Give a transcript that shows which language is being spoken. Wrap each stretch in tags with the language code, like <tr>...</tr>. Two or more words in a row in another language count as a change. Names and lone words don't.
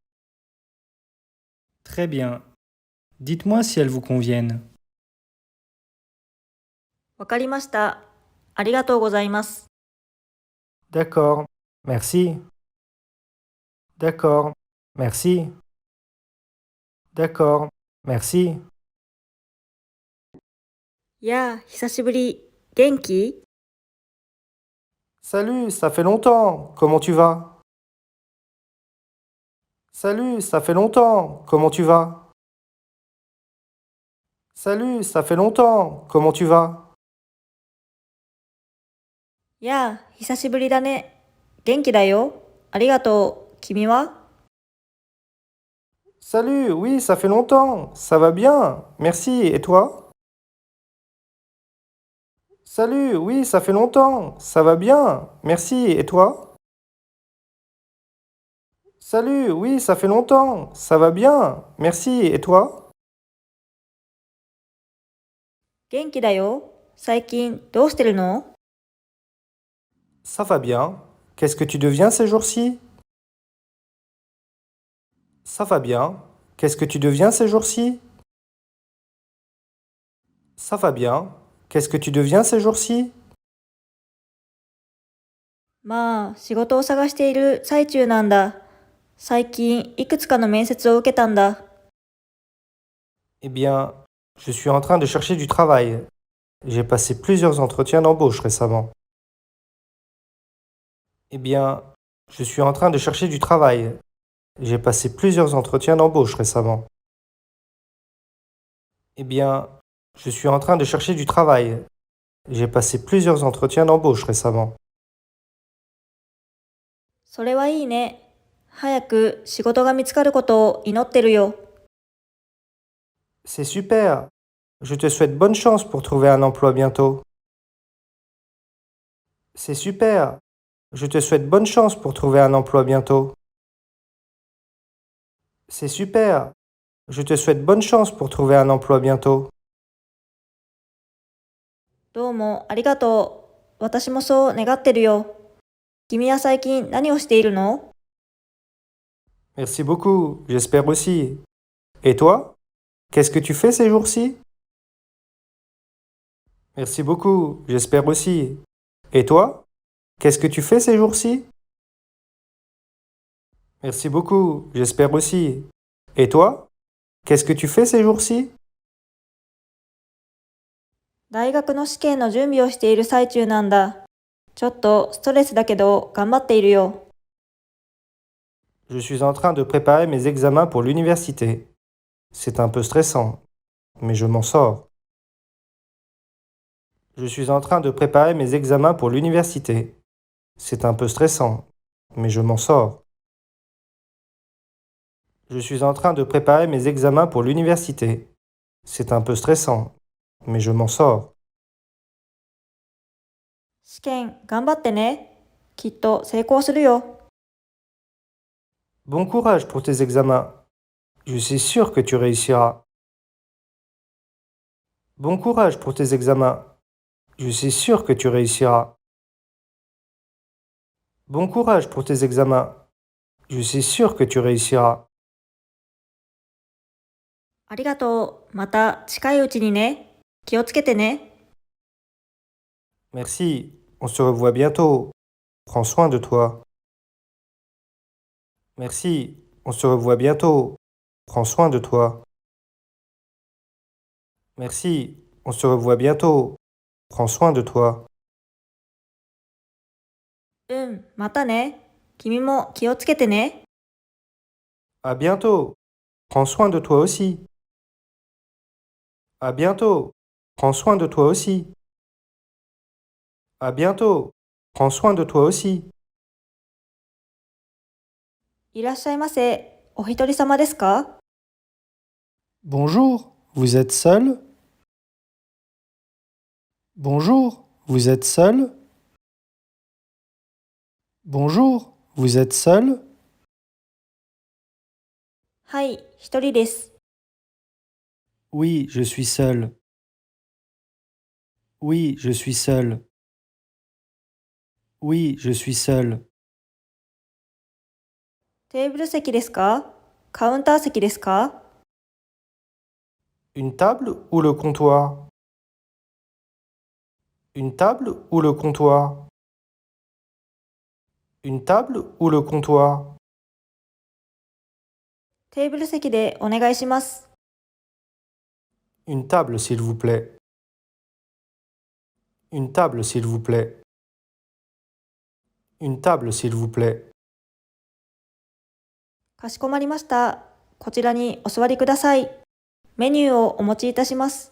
<fr>Très bien. Dites-moi si elles vous conviennent.</fr> <ja>わかりました。ありがとうございます。</ja> <fr>D'accord. Merci. D'accord. Merci. D'accord. Merci.</fr> <ja>やあ、久しぶり。元気？</ja> <fr>Salut, ça fait longtemps. Comment tu vas? Salut, ça fait longtemps. Comment tu vas? Salut, ça fait longtemps. Comment tu vas?</fr> <ja>やあ、久しぶりだね。元気だよ。ありがとう。君は？</ja> <fr>Salut, oui, ça fait longtemps. Ça va bien. Merci. Et toi? Salut, oui, ça fait longtemps. Ça va bien. Merci. Et toi? Salut, oui, ça fait longtemps. Ça va bien. Merci. Et toi?</fr> <ja>元気だよ。最近どうしてるの？</ja> <fr>Ça va bien. Qu'est-ce que tu deviens ces jours-ci? Ça va bien. Qu'est-ce que tu deviens ces jours-ci? Ça va bien. Qu'est-ce que tu deviens ces jours-ci?</fr> <ja>まあ、仕事を探している最中なんだ。最近いくつかの面接を受けたんだ。</ja> <fr>Eh bien, je suis en train de chercher du travail. J'ai passé plusieurs entretiens d'embauche récemment. Eh bien, je suis en train de chercher du travail. J'ai passé plusieurs entretiens d'embauche récemment. Eh bien, je suis en train de chercher du travail. J'ai passé plusieurs entretiens d'embauche récemment.</fr> <ja>それはいいね。早く仕事が見つかることを祈ってるよ。</ja> <fr>C'est super. Je te souhaite bonne chance pour trouver un emploi bientôt. C'est super. Je te souhaite bonne chance pour trouver un emploi bientôt. C'est super. Je te souhaite bonne chance pour trouver un emploi bientôt.</fr> <ja>どうもありがとう。私もそう願ってるよ。君は最近何をしているの？</ja> <fr>Merci beaucoup, j'espère aussi. Et toi? Qu'est-ce que tu fais ces jours-ci? Merci beaucoup, j'espère aussi. Et toi? Qu'est-ce que tu fais ces jours-ci? Merci beaucoup, j'espère aussi. Et toi? Qu'est-ce que tu fais ces jours-ci?</fr> <ja>大学の試験の準備をしている最中なんだ。ちょっとストレスだけど頑張っているよ。</ja> <fr>Je suis en train de préparer mes examens pour l'université. C'est un peu stressant, mais je m'en sors. Je suis en train de préparer mes examens pour l'université. C'est un peu stressant, mais je m'en sors. Je suis en train de préparer mes examens pour l'université. C'est un peu stressant, mais je m'en sors.</fr> <ja>試験頑張ってね。きっと成功するよ。</ja> <fr>Bon courage pour tes examens. Je suis sûr que tu réussiras. Bon courage pour tes examens. Je suis sûr que tu réussiras. Bon courage pour tes examens. Je suis sûr que tu réussiras.</fr> <ja>ありがとう。また近いうちにね。気をつけてね。</ja> <fr>Merci. On se revoit bientôt. Prends soin de toi. Merci, on se revoit bientôt. Prends soin de toi. Merci, on se revoit bientôt. Prends soin de toi.</fr> <ja>またね。君も気をつけてね。</ja> <fr>À bientôt. Prends soin de toi aussi. À bientôt. Prends soin de toi aussi. À bientôt. Prends soin de toi aussi.</fr> <ja>いらっしゃいませ。お一人様ですか？</ja> <fr>Bonjour, vous êtes seul? Bonjour, vous êtes seul? Bonjour, vous êtes seul?</fr> <ja>はい、一人です。</ja> <fr>Oui, je suis seul. Oui, je suis seul. Oui, je suis seul.</fr> <ja>テーブル席ですか？カウンター席ですか？</ja> <fr>Une table ou le comptoir? Une table ou le comptoir? Une table ou le comptoir?</fr> <ja>テーブル席でお願いします。</ja> <fr>Une table, s'il vous plaît. Une table, s'il vous plaît. Une table, s'il vous plaît.</fr> <ja>かしこまりました。こちらにお座りください。メニューをお持ちいたします。</ja>